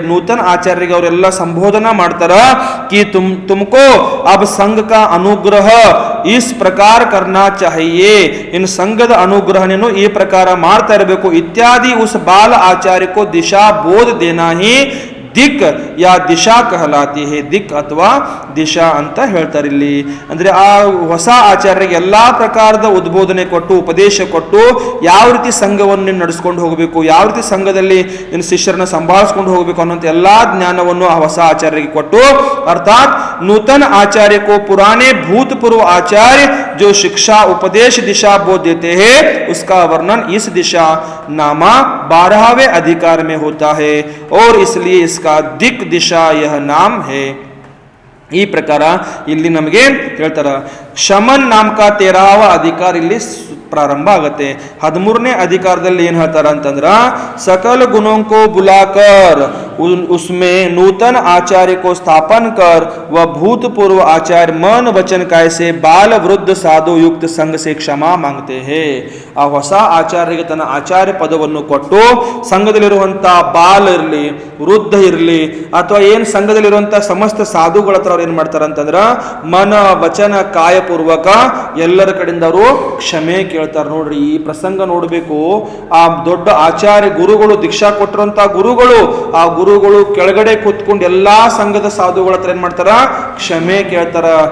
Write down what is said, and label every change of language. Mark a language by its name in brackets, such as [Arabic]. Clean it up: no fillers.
[Hindi] नूतन आचार्य [Kannada] ಅವರೆಲ್ಲ ಸಂಬೋಧನ ಮಾಡ್ತಾರ [Hindi] कि तुमको अब संघ का अनुग्रह इस प्रकार करना चाहिए, इन संघದ [Kannada] ಅನುಗ್ರಹವನ್ನು ಈ ಪ್ರಕಾರ ಮಾಡ್ತಾ ಇರಬೇಕು. [Hindi] ಇತ್ಯಾದಿ उस बाल आचार्य को दिशा बोध देना ही ದಿಕ್ ಯಾ ದಿಶಾ ಕಹಲಾತಿ ಹೇ, [Kannada] ದಿಕ್ ಅಥವಾ ದಿಶಾ ಅಂತ ಹೇಳ್ತಾರೆ ಇಲ್ಲಿ. ಅಂದ್ರೆ ಆ ಹೊಸ ಆಚಾರ್ಯರಿಗೆ ಎಲ್ಲಾ ಪ್ರಕಾರದ ಉದ್ಬೋಧನೆ ಕೊಟ್ಟು, ಉಪದೇಶ ಕೊಟ್ಟು, ಯಾವ ರೀತಿ ಸಂಘವನ್ನು ನಡೆಸ್ಕೊಂಡು ಹೋಗಬೇಕು, ಯಾವ ರೀತಿ ಸಂಘದಲ್ಲಿ ಶಿಷ್ಯರನ್ನ ಸಂಭಾಳಿಸ್ಕೊಂಡು ಹೋಗಬೇಕು ಅನ್ನೋಂಥ ಎಲ್ಲಾ ಜ್ಞಾನವನ್ನು ಆ ಹೊಸ ಆಚಾರ್ಯರಿಗೆ ಕೊಟ್ಟು, ಅರ್ಥಾತ್ [Hindi] नूतन आचार्य को पुराने भूतपूर्व आचार्य जो शिक्षा उपदेश दिशा बोध देते हैं, उसका वर्णन इस दिशा नामा 12वें अधिकार में होता है और इसलिए इसका दिक दिशा यह नाम है. [Kannada] ಈ ಪ್ರಕಾರ ಇಲ್ಲಿ ನಮಗೆ ಹೇಳ್ತಾರ. ಶಮನ್ ನಾಮಕ 13ವ ಅಧಿಕಾರ ಇಲ್ಲಿ ಪ್ರಾರಂಭ ಆಗುತ್ತೆ. 13ನೇ ಅಧಿಕಾರದಲ್ಲಿ ಏನ್ ಹೇಳ್ತಾರ ಅಂತಂದ್ರ, [Hindi] सकल गुणों को बुलाकर उसमें नूतन आचार्य को स्थापन कर वह भूतपूर्व आचार्य मन वचन काय से बाल वृद्ध साधु युक्त संघ से क्षमा मांगते हैं. [Kannada] ಆ ಹೊಸ ಆಚಾರ್ಯರಿಗೆ ತನ್ನ ಆಚಾರ್ಯ ಪದವನ್ನು ಕೊಟ್ಟು ಸಂಘದಲ್ಲಿರುವಂತಹ ಬಾಲ ಇರಲಿ, ವೃದ್ಧ ಇರಲಿ, ಅಥವಾ ಏನ್ ಸಂಘದಲ್ಲಿರುವಂತಹ ಸಮಸ್ತ ಸಾಧುಗಳ ಹತ್ರ ಅವ್ರು ಏನ್ ಮಾಡ್ತಾರ ಅಂತಂದ್ರ ಮನ ವಚನ ಕಾಯಪೂರ್ವಕ ಎಲ್ಲರ ಕಡೆಯಿಂದ ಅವರು ಕ್ಷಮೆ ಕೇಳ್ತಾರ. ನೋಡ್ರಿ, ಈ ಪ್ರಸಂಗ ನೋಡ್ಬೇಕು. ಆ ದೊಡ್ಡ ಆಚಾರ್ಯ ಗುರುಗಳು, ದೀಕ್ಷಾ ಕೊಟ್ಟಿರುವಂತಹ ಗುರುಗಳು, ಆ ಗುರುಗಳು ಕೆಳಗಡೆ ಕೂತ್ಕೊಂಡು ಎಲ್ಲಾ ಸಂಘದ ಸಾಧುಗಳ ಹತ್ರ ಏನ್ ಮಾಡ್ತಾರ, ಕ್ಷಮೆ ಕೇಳ್ತಾರ.